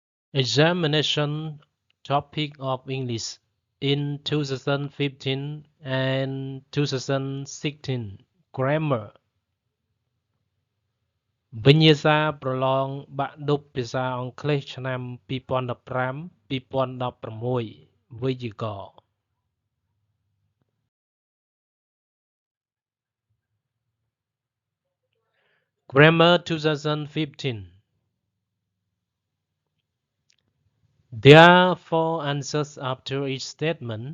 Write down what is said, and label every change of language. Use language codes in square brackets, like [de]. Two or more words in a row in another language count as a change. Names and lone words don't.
[en] Examination topic of English in 2015 and 2016 Grammar [km] វិញ្ញាសាប្រឡងបាក់ឌុបភាសាអង់គ្លេសឆ្នាំ [en] 2015-2016វេយ្យាករណ៍ Grammar 2015 There are four answers after each statement.